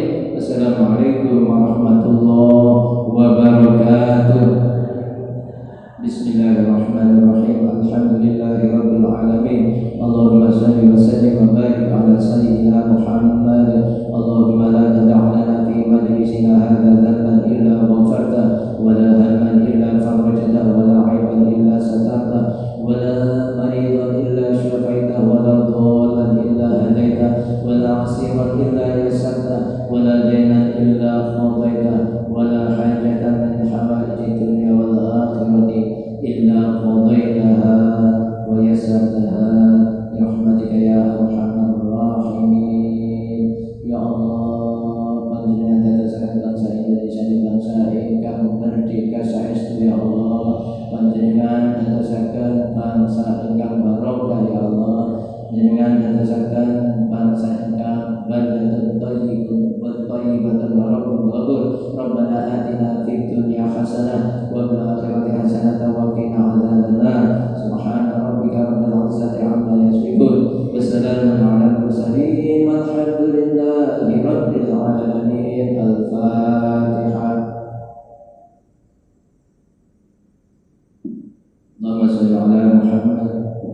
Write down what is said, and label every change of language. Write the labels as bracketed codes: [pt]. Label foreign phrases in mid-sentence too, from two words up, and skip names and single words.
[ar] السلام عليكم ورحمة الله وبركاته. بسم الله الرحمن الرحيم الحمد لله رب العالمين. اللهم صل وسلم وبارك على سيدنا محمد. اللهم لا تدع لنا في مجلسنا هذا ذنبا إلا غفرت ولا هما إلا فرجت ولا عيبا إلا سترت ولا مريضا إلا شفيت ولا ضالا إلا هديت ولا عسيرا إلا يسرت ولا دينا إلا قضيت ولا حاجة من حوائج الدنيا والآخرة إلا قضيتها ويسرتها برحمتك يا أرحم الراحمين. يا الله, [jv] panjenengan dadosaken bangsa Indonesia ini bangsa ingkang merdeka saestu [ar] يا الله. [jv] Panjenengan dadosaken bangsa ingkang barokah [ar] يا الله. [jv] Panjenengan dadosaken bangsa ingkang [ar] بلدة طيبة وطيبة ورب غفور. ربنا آتنا في الدنيا حسنة وفي الآخرة حسنة وقنا عذاب النار. سبحان ربك رب العزة عما يصفون. وسلام على المرسلين والحمد لله رب العالمين. Al-Fatihah. اللهم صل على محمد.